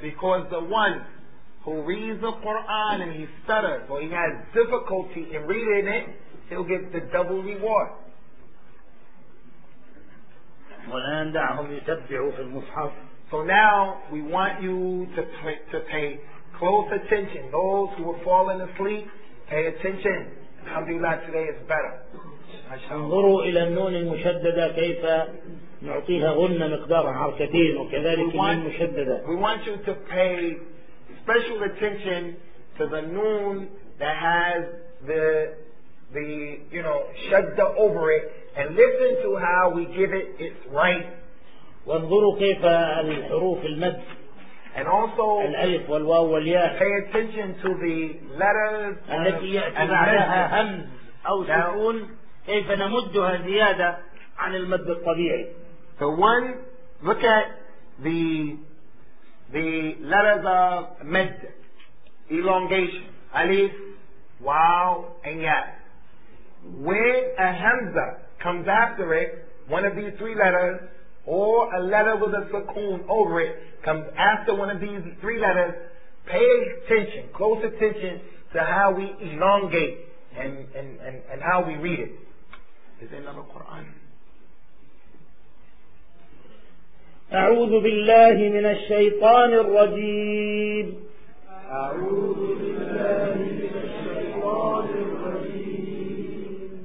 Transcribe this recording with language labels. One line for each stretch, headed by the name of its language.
English: Because the one who reads the Quran and he stutters or he has difficulty in reading it, he'll get the double reward. So now we want you to pay close attention. Those who are falling asleep, pay attention. Alhamdulillah, today is better.
Arabic: انظروا إلى النون المشددة كيف نعطيها غنة مقدار حركتين وكذلك النون المشددة.
English: We want you to pay special attention to the noon that has the you know shadda over it and listen to how we give it its right.
Arabic: وانظروا كيف الحروف المد.
English: And also,
Arabic: الألف والواو والياء.
English: Pay attention to the letters
Arabic: التي يأتيها همز أو سكون. كيف نمدها زيادة عن المد الطبيعي؟
English: The one, look at the letters of med, elongation, ألف, واو, and ياء. When a همزة comes after it, one of these three letters, or a letter with a sukun over it comes after one of these three letters, pay attention, close attention to how we elongate and how we read it. Is there another Quran?
Arabic: أعوذ بالله من الشيطان الرجيم. أعوذ بالله من الشيطان الرجيم.